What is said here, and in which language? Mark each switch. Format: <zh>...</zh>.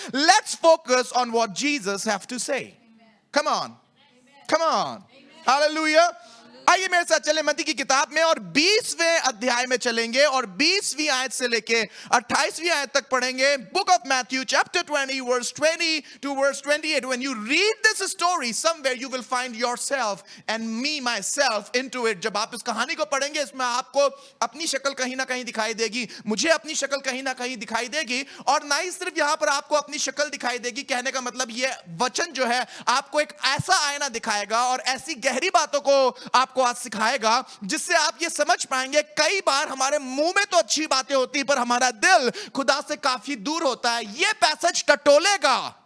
<en>Let's focus on what Jesus have to say. Come on, come on, hallelujah.</en> <hi>आइए मेरे साथ चले मत्ती की किताब में और 20वें अध्याय में चलेंगे और 20वीं आयत से लेके 28वीं आयत तक पढ़ेंगे।</hi> <en>Book of Matthew chapter 20 verse 20 to verse 28. When you read this story, somewhere you will find yourself and me myself into it.</en> <hi>जब आप इस कहानी को पढ़ेंगे, इसमें आपको अपनी शक्ल कहीं ना कहीं दिखाई देगी, मुझे अपनी शक्ल कहीं ना कहीं दिखाई देगी। और ना ही सिर्फ यहाँ पर आपको अपनी शक्ल दिखाई देगी, कहने का मतलब ये वचन जो है आपको एक ऐसा आईना दिखाएगा और ऐसी गहरी बातों को आपको आज सिखाएगा जिससे आप ये समझ पाएंगे, कई बार हमारे मुंह में तो अच्छी बातें होती पर हमारा दिल खुदा से काफी दूर होता है। ये पैसेज टटोलेगा,</hi>